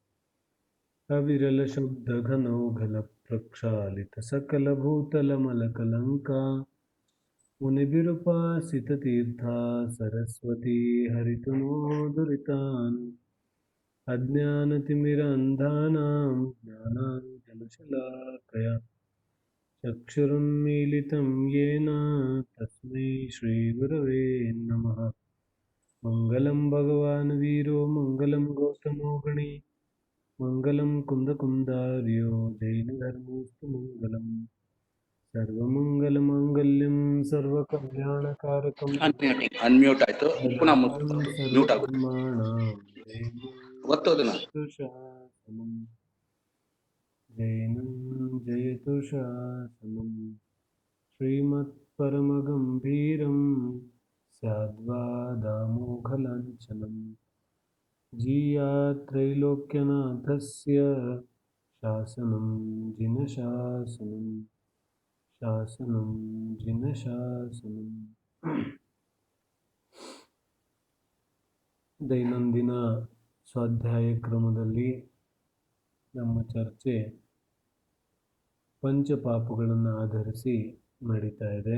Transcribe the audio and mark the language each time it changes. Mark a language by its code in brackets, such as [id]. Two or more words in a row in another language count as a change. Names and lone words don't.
[sa] अविरलशब्दघनौघलप्रक्षालितसकलभूतलमलकलङ्का मुनिभिरुपासिततीर्था सरस्वती हरितुनोदुरितान् अज्ञानतिमिरान्धानां ज्ञानाञ्जनशलाकया चक्षुरुन्मीलितं येन तस्मै श्रीगुरवे नमः। मङ्गलं भगवान् वीरो मङ्गलं गौतमो गणी मङ्गलं कुन्दकुन्दार्यो जैनधर्मोऽस्तु मङ्गलम् सर्वमङ्गलमाङ्गल्यं सर्वकल्याणकारकं [kn] ಅನ್ಮ್ಯೂಟ್ ಆಯ್ತು ಪುನಃ [sa] शरणं [kn] ಮ್ಯೂಟ್ ಆಗುತ್ತೆ. [sa] सर्वधर्माणां [kn] ಒತ್ತೋದನ್ನ [sa] जयतु शासनं जैनं जयतु शासनं श्रीमत्परमगम्भीरं स्याद्वादामोघलाञ्छनं जीयात्रैलोक्यनाथस्य शासनं जिनशासनं ಶಾಸನಂ ಜಿನಶಾಸನಂ. [kn] ದೈನಂದಿನ ಸ್ವಾಧ್ಯಾಯ ಕ್ರಮದಲ್ಲಿ ನಮ್ಮ ಚರ್ಚೆ ಪಂಚಪಾಪಗಳನ್ನು ಆಧರಿಸಿ ನಡೀತಾ ಇದೆ.